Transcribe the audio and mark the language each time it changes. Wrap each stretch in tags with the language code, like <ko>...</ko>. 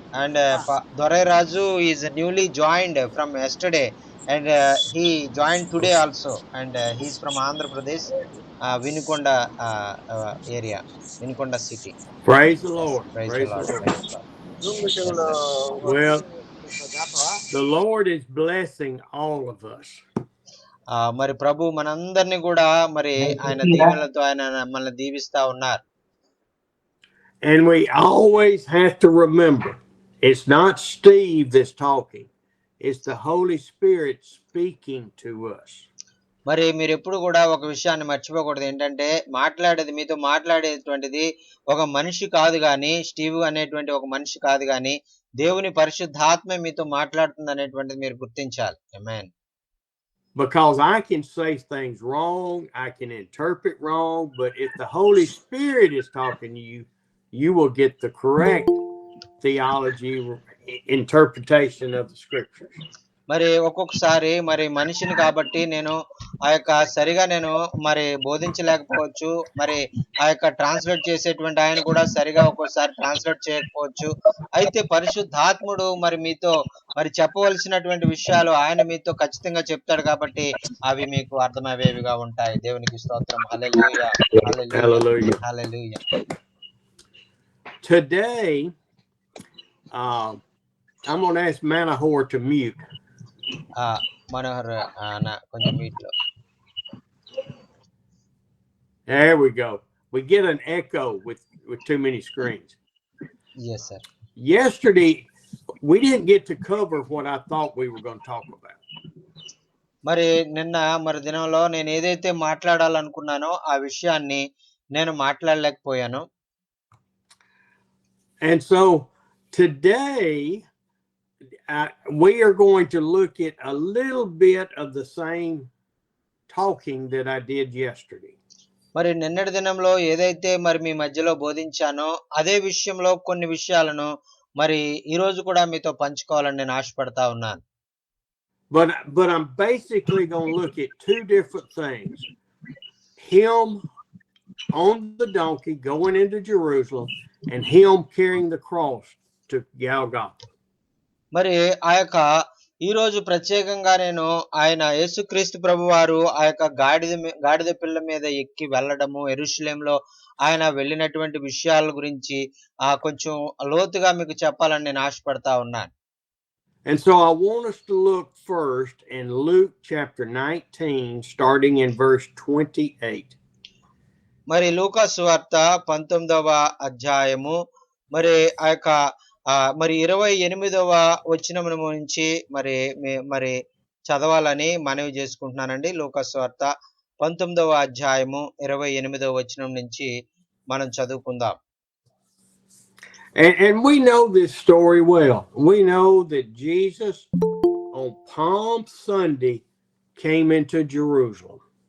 <en>And Dorairaju is newly joined from yesterday and he joined today also, and he's from Andhra Pradesh, Vinikonda area, Vinikonda city. Praise the Lord. Praise the Praise the Lord. Lord. Praise the Lord. Yes, sir. Well, the Lord is blessing all of us.</en> <te>మరి ప్రభు మనందరినీ కూడా మరి ఆయన దీవెనలతో ఆయన మనల్ని దీవిస్తా ఉన్నారు.</te> <en>And we always have to remember, it's not Steve that's talking. It's the Holy Spirit speaking to us.</en> <te>మరి మీరు ఎప్పుడు కూడా ఒక విషయాన్ని మర్చిపోకూడదు. ఏంటంటే మీతో మాట్లాడేటువంటిది ఒక మనిషి కాదు గాని, స్టీవ్ అనేటువంటి ఒక మనిషి కాదు గాని, దేవుని పరిశుద్ధాత్మ మీతో మాట్లాడుతుంది అనేటువంటిది మీరు గుర్తించాలి. ఆమేన్.</te> <en>Because I can say things wrong, I can interpret wrong, but if the Holy Spirit is talking to you, you will get the correct theology, interpretation of the scriptures.</en> <te>మరి ఒక్కొక్కసారి మరి మనిషిని కాబట్టి నేను సరిగా మరి బోధించలేకపోవచ్చు. మరి ట్రాన్స్లేట్ చేసేటువంటి ఆయన కూడా సరిగా ఒక్కోసారి ట్రాన్స్లేట్ చేయకపోవచ్చు. అయితే పరిశుద్ధాత్ముడు మరి మీతో మరి చెప్పవలసినటువంటి విషయాలు ఆయన మీతో ఖచ్చితంగా చెప్తాడు కాబట్టి అవి మీకు అర్థమయ్యేవిగా ఉంటాయి. దేవునికి స్తోత్రం. హల్లెలూయా, హల్లెలూయా, హల్లెలూయా.</te> <en>Today, I'm going to ask Manahor to mute.</en> <te>Manohar కొంచెం మీట్లో.</te> <en>There we go. We get an echo with too many screens. Yes, sir. Yesterday, we didn't get to cover what I thought we were going to talk about.</en> <te>మరి నిన్న దినంలో నేను ఏదైతే మాట్లాడాలనుకున్నానో ఆ విషయాన్ని నేను మాట్లాడలేకపోయాను.</te> <en>And so today we are going to look at a little bit of the same talking that I did yesterday.</en> <te>మరి నిన్నటి దినంలో ఏదైతే మరి మీ మధ్యలో బోధించానో అదే విషయంలో కొన్ని విషయాలను మరి ఈ రోజు కూడా మీతో పంచుకోవాలని నేను ఆశపడతా ఉన్నాను.</te> <en>But I'm basically going to look at two different things. Him on the donkey going into Jerusalem and him carrying the cross to Golgotha.</en> <te>మరి ఆ యొక్క ఈ రోజు ప్రత్యేకంగా నేను ఆయన యేసుక్రీస్తు ప్రభువారు ఆ యొక్క గాడిద పిల్ల మీద ఎక్కి వెళ్ళడము, యెరూషలేములో ఆయన వెళ్ళినటువంటి విషయాల గురించి కొంచెం లోతుగా మీకు చెప్పాలని నేను ఆశపడతా ఉన్నాను.</te> <en>And so I want us to look first in Luke chapter 19, starting in verse 28.</en> <te>మరి లూకా సువార్త 19వ అధ్యాయము మరి ఆ యొక్క మరి 28వ వచనము నుంచి మరి చదవాలని మనవి చేసుకుంటున్నానండి. లూకా సువార్త 19వ అధ్యాయము 28వ వచనం నుంచి మనం చదువుకుందాం.</te> <en>And we know this story well. We know that Jesus on Palm Sunday came into Jerusalem.</en>